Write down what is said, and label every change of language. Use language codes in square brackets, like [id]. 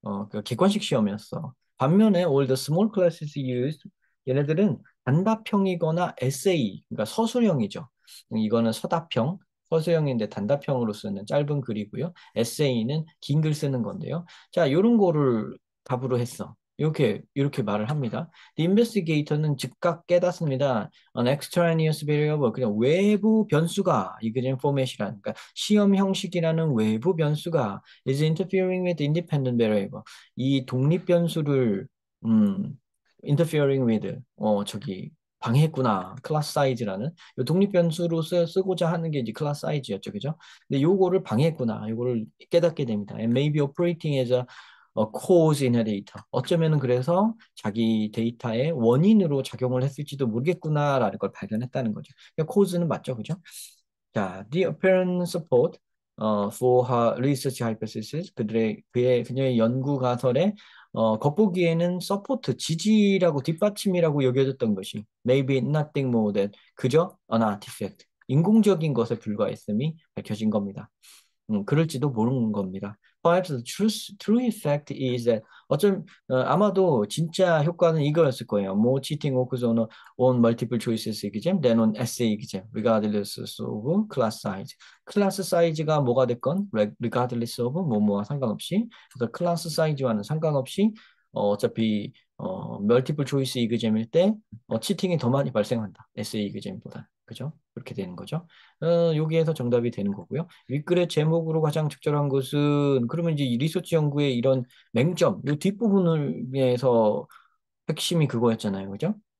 [ko] 그 객관식 시험이었어. 반면에 [en] all the small classes used [ko] 얘네들은 단답형이거나 에세이, 그러니까 서술형이죠. 이거는 서답형, 서술형인데 단답형으로 쓰는 짧은 글이고요. 에세이는 긴 글 쓰는 건데요. 자, 이런 거를 답으로 했어. 이렇게 말을 합니다. [en] The investigator [ko] 는 즉각 깨닫습니다. [en] An extraneous variable, [ko] 그냥 외부 변수가 exam format이라는, 그러니까 시험 형식이라는 외부 변수가 [en] is interfering with independent variable. [ko] 이 독립 변수를 음, [en] interfering with [ko] 방해했구나. 클래스 사이즈라는 독립 변수로 쓰고자 하는 게 이제 클래스 사이즈였죠, 그죠? 근데 요거를 방해했구나. 요거를 깨닫게 됩니다. [en] And may be operating as a cause in a data. [ko] 어쩌면은 그래서 자기 데이터의 원인으로 작용을 했을지도 모르겠구나라는 걸 발견했다는 거죠. 그러니까 cause는 맞죠, 그죠? [en] 자, the apparent support for her research hypothesis. [ko] 그녀의 연구 가설에 겉보기에는 서포트, 지지라고 뒷받침이라고 여겨졌던 것이 [en] maybe nothing more than [ko] 그저 [en] an artifact, [ko] 인공적인 것에 불과했음이 밝혀진 겁니다. 그럴지도 모르는 겁니다. [en] Perhaps the true effect is that [ko] 아마도 진짜 효과는 이거였을 거예요. [en] More cheating occurs on multiple choices exam than on essay exam, regardless of class size. [ko] 클래스 사이즈가 뭐가 됐건 [en] regardless of [ko] 뭐뭐와 상관없이 그래서 클래스 사이즈와는 상관없이 어차피 멀티플 초이스 이그잼일 때 치팅이 더 많이 발생한다. 에세이 이그잼보다. 그죠? 그렇게 되는 거죠. 여기에서 정답이 되는 거고요. 윗글의 제목으로 가장 적절한 것은 그러면 이제 이 리서치 연구의 이런 맹점, 이 뒷부분을 위해서 핵심이 그거였잖아요. 그죠?